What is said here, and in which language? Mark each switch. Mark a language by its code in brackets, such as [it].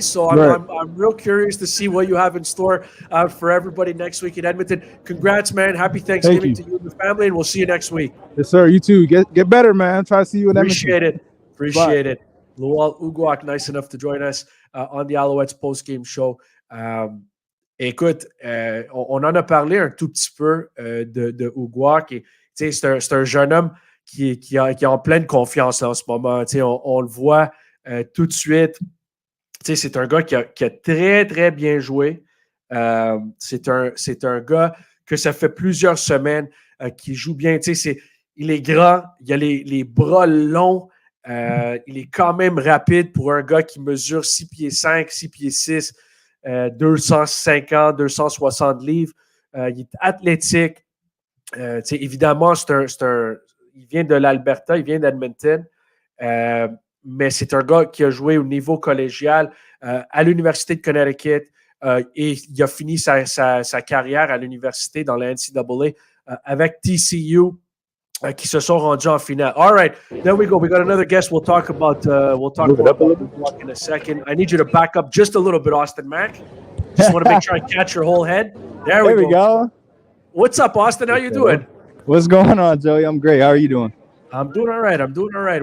[en] So I'm real curious to see what you have in store for everybody next week in Edmonton. Congrats, man! Happy Thanksgiving to you and the family, and we'll see you next week. Yes, sir. You too. Get better, man. Try to see you in Edmonton. Appreciate it. Lowell Uguak, nice enough to join us on the Alouettes post-game show. [fr] Écoute, on en a parlé un tout petit peu de Uguak. C'est un jeune homme qui est en pleine confiance là, en ce moment. On le voit tout de suite. C'est un gars qui a très, très bien joué. C'est un gars que ça fait plusieurs semaines qui joue bien. Il est grand, il a les bras longs. Il est quand même rapide pour un gars qui mesure 6 pieds 5, 6 pieds 6, 250, 260 livres. Il est athlétique. Évidemment, il vient de l'Alberta, il vient d'Edmonton, mais c'est un gars qui a joué au niveau collégial à l'Université de Connecticut et il a fini sa carrière à l'université dans la NCAA avec TCU. Qui se sont rendus en finale. [en] All right, there we go. We got another guest. We'll talk about in a second. I need you to back up just a little bit, Austin Mack. Just want to make sure I catch your whole head. There we go. What's up, Austin? How you doing? What's going on, Joey? I'm great. How are you doing? I'm doing all right.